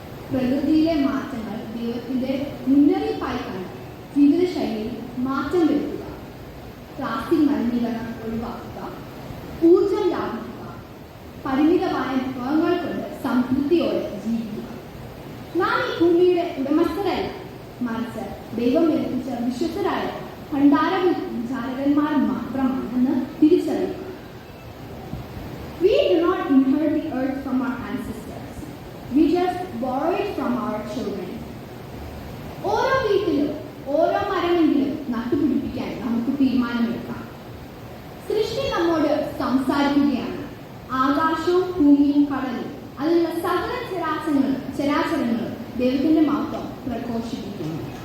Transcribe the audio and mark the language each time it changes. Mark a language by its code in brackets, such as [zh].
[ml] പ്രകൃതിയിലെ മാറ്റങ്ങൾ ദൈവത്തിന്റെ മുന്നറിയിപ്പായി കണ്ട് ജീവിതശൈലിയിൽ മാറ്റം വരുത്തുക, പ്ലാസ്റ്റിക് മലിനീകരണം ഒഴിവാക്കുക, ഊർജം ലാഭിക്കുക, പരിമിതമായ വിഭവങ്ങൾ കൊണ്ട് സംതൃപ്തിയോടെ ജീവിക്കുക. നാം ഈ ഭൂമിയുടെ ഉടമസ്ഥരല്ല, മറിച്ച് ദൈവം ഏൽപ്പിച്ച വിശ്വസ്തരായ ഭണ്ഡാരവിചാരകന്മാർ മാത്രമാണെന്ന് തിരിച്ചറിയുക. [en] We do not inherit the earth from our ancestors. We just borrow it from our children. [ml] ഓരോ വീട്ടിലും ഓരോ മരമെങ്കിലും നട്ടുപിടിപ്പിക്കാൻ നമുക്ക് തീരുമാനമെടുക്കാം. സൃഷ്ടി നമ്മോട് സംസാരിക്കുകയാണ്. ആകാശവും ഭൂമിയും കടലും അതിലുള്ള സകല ചരാചരങ്ങളും ദൈവത്തിന്റെ മഹത്വം പ്രഘോഷിപ്പിക്കുന്നു.